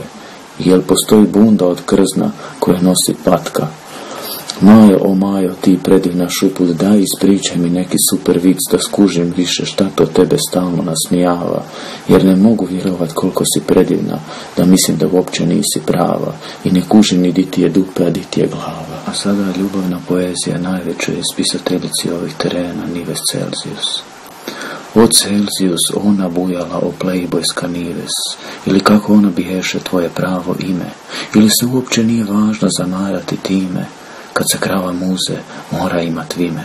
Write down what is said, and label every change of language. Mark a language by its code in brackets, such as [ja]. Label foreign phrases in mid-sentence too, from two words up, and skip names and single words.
[hr] Jel postoji bunda od krzna koje nosi patka? Majo, o Majo, ti predivna šuput, daj ispričaj mi neki super vic da skužim više šta to tebe stalno nasmijava, jer ne mogu vjerovat koliko si predivna, da mislim da uopće nisi prava i ne kužim ni di ti je dupe, a di ti je glava. A sada ljubavna poezija najvećoj spisateljici ovih terena, Nives Celzijus. O Celzijus, ona bujala, o plejbojska Nives, ili kako ona biješe tvoje pravo ime, ili se uopće nije važno zamarati time, kad se krava muze, mora imat vime.